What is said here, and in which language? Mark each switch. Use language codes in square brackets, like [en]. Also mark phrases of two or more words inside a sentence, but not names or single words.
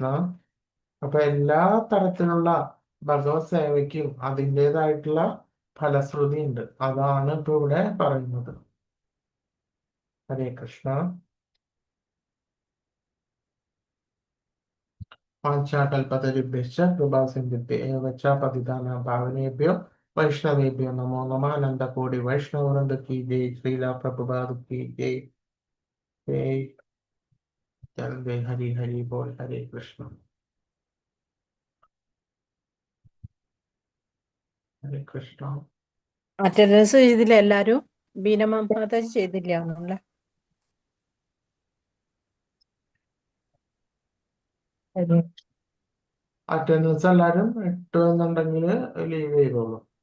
[ml] അപ്പൊ എല്ലാ തരത്തിലുള്ള ഭഗവത് സേവയ്ക്കും അതിൻ്റെതായിട്ടുള്ള ഫലശ്രുതി ഉണ്ട്. അതാണ് ഇപ്പൊ ഇവിടെ പറയുന്നത്. [sa] ഹരേ കൃഷ്ണ. വാഞ്ചാകൽപതരുഭ്യശ്ച കൃപാസിന്ധുഭ്യഃ ഏവ ച പതിതാനാം പാവനേഭ്യോ വൈഷ്ണവേഭ്യോ നമോ നമഃ. അനന്തകോടി വൈഷ്ണവവൃന്ദ [hi] की जय. श्रीला प्रभुपाद की जय. जय हरि हरि बोल. [sa] हरे कृष्ण. ഹരേ കൃഷ്ണ. [ml] അറ്റൻഡൻസ് ചെയ്തില്ല എല്ലാരും? ബീനമ്മ മാതാജി ചെയ്തില്ല ഒന്നുമില്ല. അറ്റൻഡൻസ് എല്ലാരും ഇട്ടു എന്നുണ്ടെങ്കിൽ ലീവ് ചെയ്തോളൂ.